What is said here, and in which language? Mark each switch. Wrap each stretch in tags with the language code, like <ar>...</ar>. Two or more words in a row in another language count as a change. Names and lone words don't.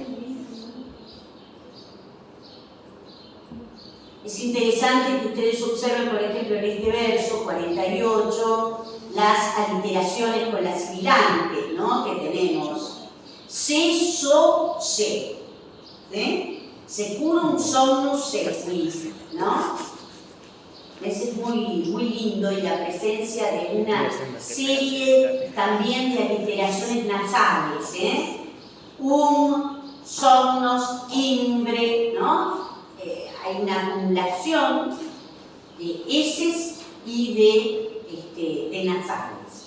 <es>Es interesante que ustedes observen, por ejemplo, en este verso 48, las aliteraciones con las sibilantes, ¿no? Que tenemos. Se, so, se. ¿Sí?</es> <la>Securum somnus sequi,</la> <es>¿no? Ese es muy lindo, y la presencia de una serie también de aliteraciones nasales, somnos, timbre, ¿no? Hay una acumulación de eses y de nasales.</es>